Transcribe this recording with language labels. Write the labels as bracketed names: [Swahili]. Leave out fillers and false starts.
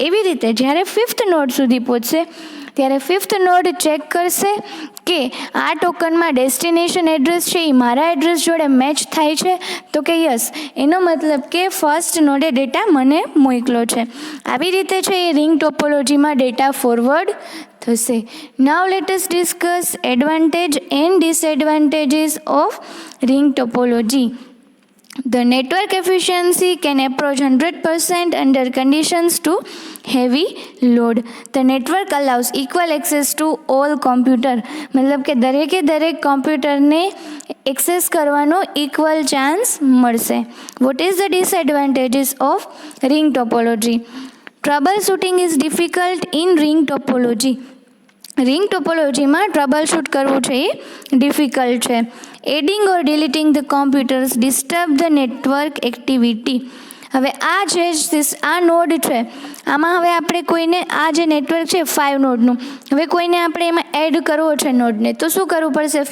[Gujarati] એવી રીતે જ્યારે ફિફ્થ નોડ સુધી પહોંચશે ત્યારે ફિફ્થ નોડ ચેક કરશે કે આ ટોકનમાં ડેસ્ટિનેશન એડ્રેસ છે એ મારા એડ્રેસ જોડે મેચ થાય છે, તો કે યસ, એનો મતલબ કે ફર્સ્ટ નોડે ડેટા મને મોકલો છે. આવી રીતે છે એ રિંગ ટોપોલોજીમાં ડેટા ફોરવર્ડ થશે. [English] Now let us discuss advantage and disadvantages of ring topology. The network efficiency can approach 100% under conditions to heavy load. The network allows equal access to all computer. [Gujarati] મતલબ કે દરેક કોમ્પ્યુટરને એક્સેસ કરવાનો equal chance મળશે. [English] What is the disadvantages of ring topology? Troubleshooting is difficult in ring topology. [Gujarati] Ring ટોપોલોજીમાં trouble shoot કરવું છે એ difficult છે. [English] Adding or deleting the computers disturb the network activity. [Gujarati] હવે આ નોડ છે, આમાં હવે આપણે કોઈને આ જે નેટવર્ક છે 5 નોડનું, હવે કોઈને આપણે એમાં એડ કરવો છે નોડને, તો શું કરવું પડશે?